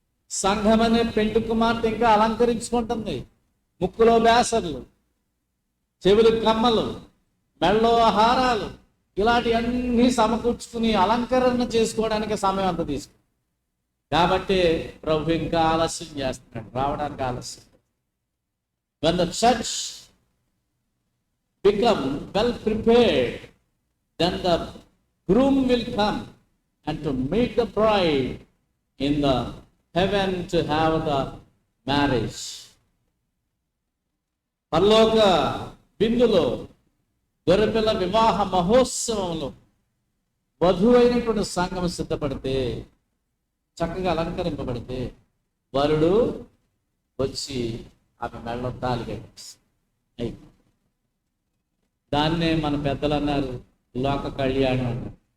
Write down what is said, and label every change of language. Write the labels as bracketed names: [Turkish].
[Telugu] సంఘం అనే పెళ్లి కుమార్తె ఇంకా అలంకరించుకుంటుంది. ముక్కులో బేసర్లు, చెవులు కమ్మలు, మెళ్ళో హారాలు, ఇలాంటివన్నీ సమకూర్చుకుని అలంకరణ చేసుకోవడానికి సమయం అంత తీసుకుంది. కాబట్టి ప్రభు ఇంకా ఆలస్యం చేస్తున్నాడు, రావడానికి ఆలస్యం. [English] When the church become well prepared, then the groom will come and to meet the bride in the heaven to have the marriage. [Telugu] పరలోక బిందులో గొర్రెపిల్ల వివాహ మహోత్సవంలో వధువైనటువంటి సంఘం సిద్ధపడితే, చక్కగా అలంకరింపబడితే వరుడు వచ్చి ఆమె మెడలో తాళి కట్టేసి, దాన్నే మన పెద్దలు అన్నారు లోక కళ్యాణం అన్నారు.